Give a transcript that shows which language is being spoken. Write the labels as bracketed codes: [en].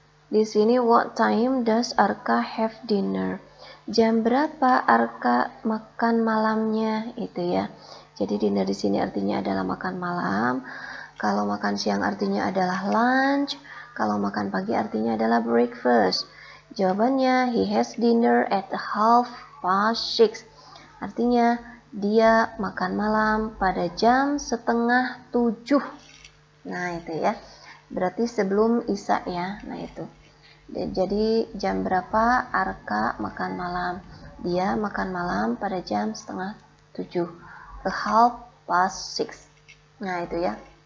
[id] Di sini [en] what time does Arka have dinner? [id] Jam berapa Arka makan malamnya? Itu ya. Jadi dinner di sini artinya adalah makan malam. Kalau makan siang artinya adalah lunch. Kalau makan pagi artinya adalah breakfast. Jawabannya, [en] he has dinner at 6:30. [id] Artinya, dia makan malam pada jam 6:30. Nah, itu ya. Berarti sebelum Isya ya. Nah, itu. Jadi, jam berapa Arka makan malam? Dia makan malam pada jam 6:30. 6:30. Nah, itu ya.